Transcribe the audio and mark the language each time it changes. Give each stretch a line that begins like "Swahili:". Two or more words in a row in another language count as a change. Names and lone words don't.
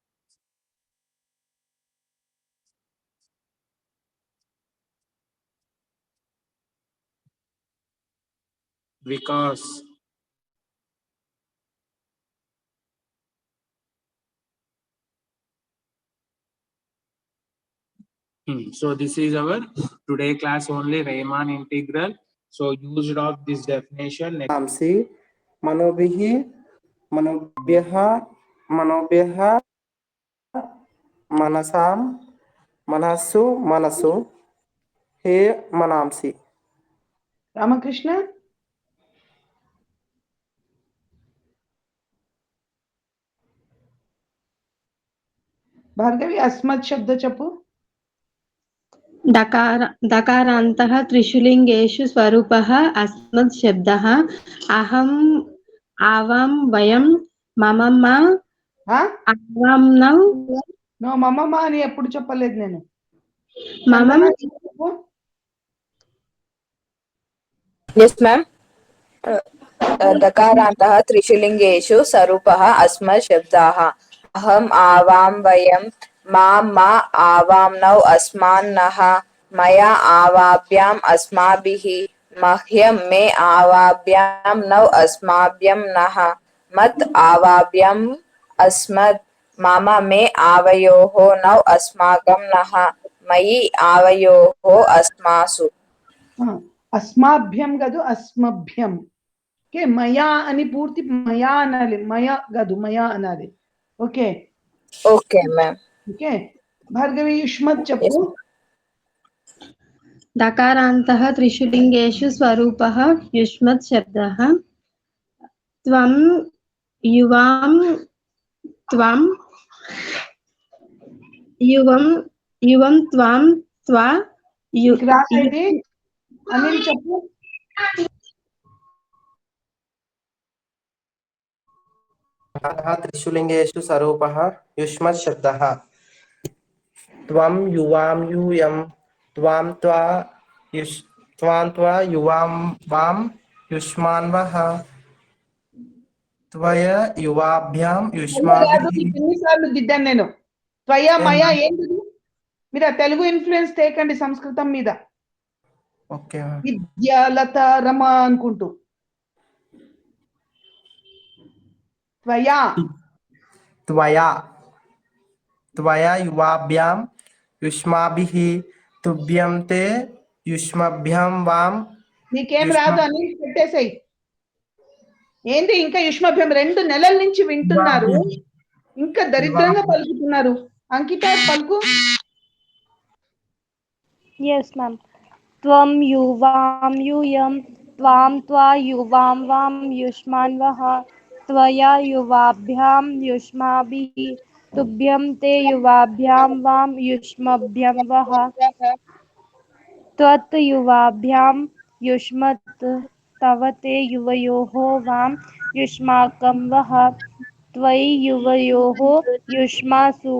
English: Vikas. So this is our today class only Riemann integral. So used of this definition.
Sanskrit: अंसि मनोभिः मनोभ्यः मनसाम् मनःसु हे मनांसि. Ramakrishna? भार्गवी अस्मत् शब्द चपु दकारान्तः त्रिषु स्वरूपः अस्मत् शब्दः अहम् आवां वयं ममम आवां
Telugu: నో మమమ అని ఎప్పుడు చెప్పలేదు నేను
Sanskrit: ममम
English: Yes, ma'am.
Sanskrit: दकारान्तः त्रिषु लिङ्गेषु स्वरूपः अस्मत् शब्दाः अहम् आवां वयं मा आवाम नौ अस्मान्नः मया आवाभ्याम अस्माभिः मह्यम मे आवाभ्याम नौ अस्माभ्यम नः मत आवाभ्याम अस्मत् मम मे आवयोः नौ अस्माकं नः मयि आवयोः अस्मासु.
Telugu: అస్మాభ్యం కాదు అస్మభ్యం. ఓకే, మయా అని పూర్తి మయా అనాలి, మయా కాదు మయా అనాలి. ఓకే
English: Okay, ma'am.
Telugu: ఓకే. భార్గవి యుష్మత్ చెప్పు.
Sanskrit: दकारान्तः त्रिषु लिङ्गेषु स्वरूपः युष्मत् शब्दः. त्वं युवां त्वं युवं त्वां त्वा
Telugu: రాసేది అనిల్ చెప్పు.
Sanskrit: त्रिषु लिङ्गेषु स्वरूपः युष्मत् शब्दः. त्वं युवां यूयं त्वां त्वा युवां वां युष्मान्वः त्वय युवाभ्यां युष्माभिः.
Telugu: ఎన్నిసార్లు దిద్దాను నేను. త్వయ మయ ఏంటి? మీరు ఆ తెలుగు ఇన్ఫ్లుయెన్స్ తేకండి సంస్కృతం మీద. ఓకే. విద్య లత రమ అనుకుంటూ. త్వయా
Sanskrit: त्वया युवाभ्यां युष्माभिः तुभ्यं ते युष्मभ्यां वां.
Telugu: నీకేం రాదు అని పెట్టేసాయి. ఏంది ఇంకా యుష్మభ్యం 2 నెలల నుంచి వింటున్నారు, ఇంకా దరిద్రంగా పలుకుతున్నారు. అంకిత పలుకు.
English: Yes, ma'am.
Sanskrit: त्वम् युवाम् यूयम् त्वाम् त्वा युवाम् वाम् युष्मान्वः त्वया युवाभ्याम् युष्माभि तुभ्यम् ते युवाभ्याम् वाम् युष्मभ्यम् वः त्वत् युवाभ्याम् युष्मत् तव ते युवयोः वां युष्माकं वः त्वयि युवयोः युष्मासु.